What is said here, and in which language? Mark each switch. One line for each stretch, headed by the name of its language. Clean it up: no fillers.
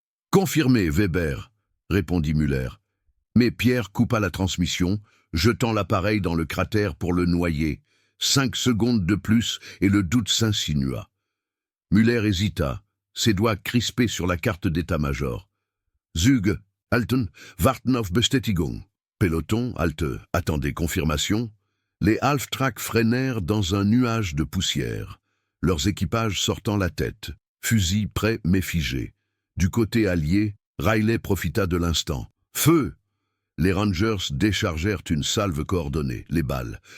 French: Confirmé, Weber, répondit Müller. Mais Pierre coupa la transmission, jetant l'appareil dans le cratère pour le noyer. 5 secondes de plus et le doute s'insinua. Müller hésita, ses doigts crispés sur la carte d'état-major.
German: Züge, halten, warten auf Bestätigung.
French: Peloton, halte, attendez confirmation. Les half-tracks freinèrent dans un nuage de poussière, leurs équipages sortant la tête, fusils prêts mais figés. Du côté allié, Riley profita de l'instant. Feu! Les Rangers déchargèrent une salve coordonnée, les balles.